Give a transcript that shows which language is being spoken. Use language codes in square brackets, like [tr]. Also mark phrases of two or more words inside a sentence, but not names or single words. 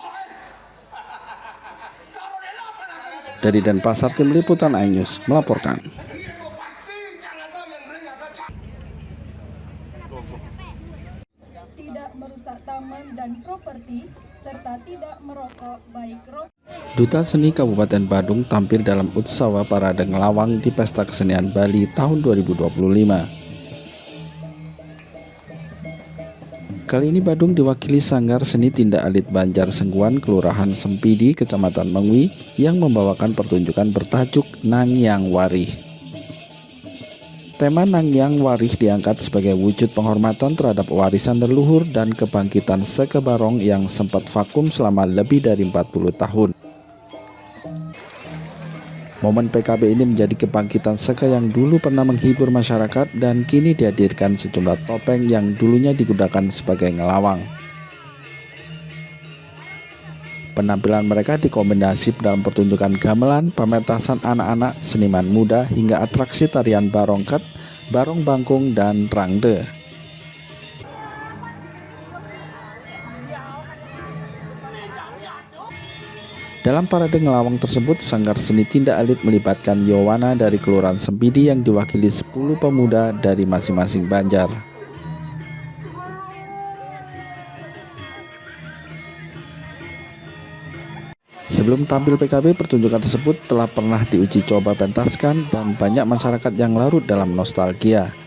[id] Dari Denpasar, Tim Liputan iNews melaporkan. Tidak merusak taman dan properti, serta tidak merokok baik rokok. Duta Seni Kabupaten Badung tampil dalam Utsawa Parade Ngelawang di Pesta Kesenian Bali tahun 2025. Kali ini Badung diwakili Sanggar Seni Tindak Alit Banjar Sengguan, Kelurahan Sempidi, Kecamatan Mengwi, yang membawakan pertunjukan bertajuk Nangyang Warih. Tema Nangyang Warih diangkat sebagai wujud penghormatan terhadap warisan leluhur dan kebangkitan Seke Barong yang sempat vakum selama lebih dari 40 tahun. Momen PKB ini menjadi kebangkitan Seke yang dulu pernah menghibur masyarakat dan kini dihadirkan sejumlah topeng yang dulunya digunakan sebagai ngelawang. Penampilan mereka dikombinasi dalam pertunjukan gamelan, pementasan anak-anak, seniman muda, hingga atraksi tarian barongket, barong bangkung, dan rangde. Dalam parade ngelawang tersebut, Sanggar Seni Tindak Alit melibatkan Yowana dari Kelurahan Sempidi yang diwakili 10 pemuda dari masing-masing Banjar. Sebelum tampil PKB, pertunjukan tersebut telah pernah diuji coba pentaskan dan banyak masyarakat yang larut dalam nostalgia.